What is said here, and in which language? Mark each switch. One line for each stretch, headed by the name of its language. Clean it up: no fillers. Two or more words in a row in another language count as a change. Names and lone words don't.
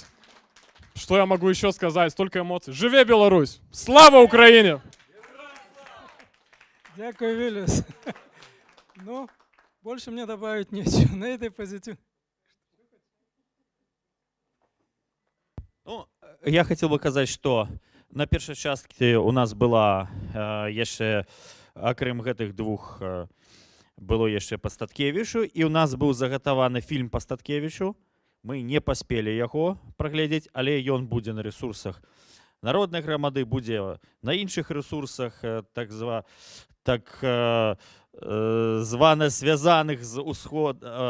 Russian: Что я могу еще сказать? Столько эмоций.
Belarusian: Живе Беларусь!
Russian: Слава Украине!
Ukrainian: Дякую, Виллис.
Russian: Ну, больше мне добавить нечего. На этой позитивной. Ну, я хотел бы сказать, что
Belarusian: на першай часткі у нас была яшчэ, акрым гэтых двух, было яшчэ па Статкевічу, і у нас быў загатаваны фільм па Статкевічу. Мы не паспелі яго праглядзець, але ён будзе на ресурсах народнай грамады, будзе на іншых ресурсах, так звана звязаных з усход.